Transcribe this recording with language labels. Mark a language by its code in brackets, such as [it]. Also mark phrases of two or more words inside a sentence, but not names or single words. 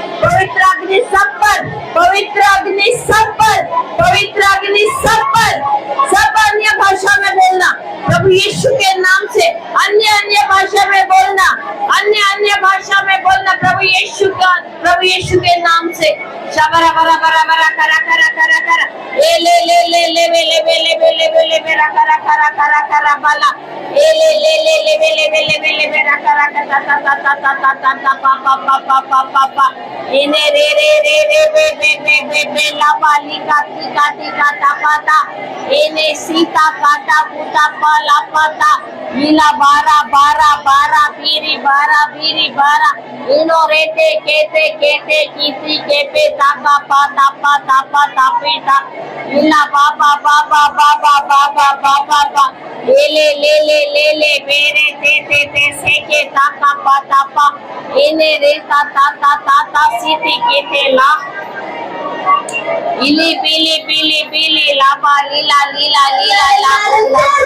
[hi] पवित्र अग्नि सब पर, पवित्र अग्नि सब पर, पवित्र अग्नि सब पर, सब अन्य भाषा में बोलना प्रभु यीशु के नाम से, अन्य भाषा में बोलना, अन्य भाषा में बोलना प्रभु यीशु के नाम से। शबरा बरा बरा बरा करा करा करा करा ए ले ले ले ले ले ले ले ले ले ले ले मेरा करा करा करा करा बाला ए ले ले ले ले ले ले ले ले ले मेरा करा करा ता ता ता ता ता ता ता पा पा पा पा पा पा पा इने रे रे रे रे बे ला बाली का ती का ता पाता इने सीता काटा पुता पाला पाता नीला बारा बारा बारा बीरी बारा इनो रेते केते केते कीती केपे ताका पाता पाता पाता पेटा नीला बाबा बाबा बाबा बाबा बाबा बा ले बेरे ते से के ताका पाता पा इने रेता ता ता ता ता सीती केते ला इली पीली पीली पीली लापा लीला लीला लीला ला